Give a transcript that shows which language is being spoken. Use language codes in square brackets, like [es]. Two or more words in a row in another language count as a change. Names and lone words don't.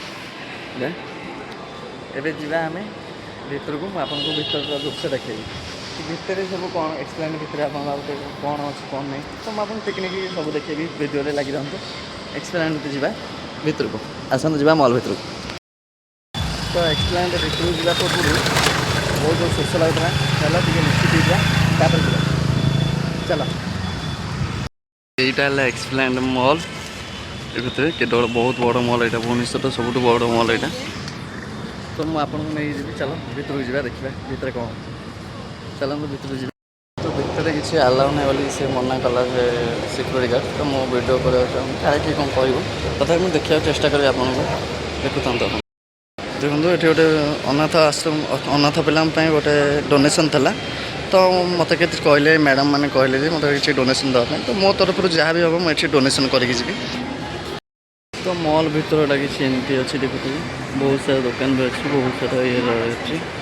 [or] ଏବେ ଯିବା ଆମେ ଭିତରକୁ ମୁଁ ଆପଣଙ୍କୁ ଭିତରର ଦୃଶ୍ୟ ଦେଖେଇବି ଭିତରେ ସବୁ କ'ଣ ଏକ୍ସପ୍ଲେନ୍ ଭିତରେ ଆପଣ କ'ଣ ଅଛି କ'ଣ ନାହିଁ ତ ମୁଁ ଆପଣଙ୍କୁ ପିକନିକ୍ ସବୁ ଦେଖେଇବି ଭିଡ଼ିଓରେ ଲାଗି ରହନ୍ତୁ ଏକ୍ସପ୍ଲେନ୍ ଯିବା ଭିତରକୁ ଆସନ୍ତୁ ଯିବା ମଲ୍ ଭିତରକୁ ତ ଏକ୍ସପ୍ଲେନ୍ ଭିତରକୁ ଯିବା ପୂର୍ବରୁ ବହୁତ ଶୋଷ ଲାଗୁଥିଲା ଚାଲ ଟିକେ ନିଶ୍ଚିତ ହେଇଯିବା ତାପରେ ଯିବା ଚାଲ ଏଇଟା ହେଲା ଏକ୍ସପ୍ଲାଣ୍ଡ ମଲ ର ଭିତରେ କେତେ ବହୁତ ବଡ଼ ମଲ ଏଟା ଭୁବନେଶ୍ୱର ସବୁଠୁ ବଡ଼ ମଲ ଏଟା ତ ମୁଁ ଆପଣଙ୍କୁ ନେଇଯିବି ଚାଲ ଭିତରକୁ ଯିବା ଦେଖିବା ଭିତରେ କ'ଣ ଚାଲନ୍ତୁ ଭିତରକୁ ଯିବା ତ ଭିତରେ କିଛି ଆଲାଉ ନାହିଁ ବୋଲି ସେ ମନା କଲା ଯେ ସିକ୍ୟୁରିଟି ଗାର୍ଡ଼ ତ ମୁଁ ଭିଡ଼ିଓ କରିବାକୁ ଚାହୁଁନି କାଳେ କିଏ କ'ଣ କହିବ ତଥାପି ମୁଁ ଦେଖିବାକୁ ଚେଷ୍ଟା କରିବି ଆପଣଙ୍କୁ ଦେଖୁଥାନ୍ତୁ ଆପଣ ଦେଖନ୍ତୁ ଏଠି ଗୋଟେ ଅନାଥ ଆଶ୍ରମ ଅନାଥ ପିଲାଙ୍କ ପାଇଁ ଗୋଟେ ଡୋନେସନ୍ ଥିଲା ତ ମୋତେ କିଛି କହିଲେ ମ୍ୟାଡ଼ାମ୍ ମାନେ କହିଲେ ଯେ ମୋତେ କିଛି ଡୋନେସନ୍ ଦେବା ପାଇଁ ତ ମୋ ତରଫରୁ ଯାହା ବି ହେବ ମୁଁ ଏଠି ଡୋନେସନ୍ କରିକି ଯିବି ତ ମଲ୍ ଭିତରଟା କିଛି ଏମିତି ଅଛି ଦେଖୁଥିବି ବହୁତ ସାରା ଦୋକାନ ବି ଅଛି ବହୁତ ସାରା ଇଏ ଅଛି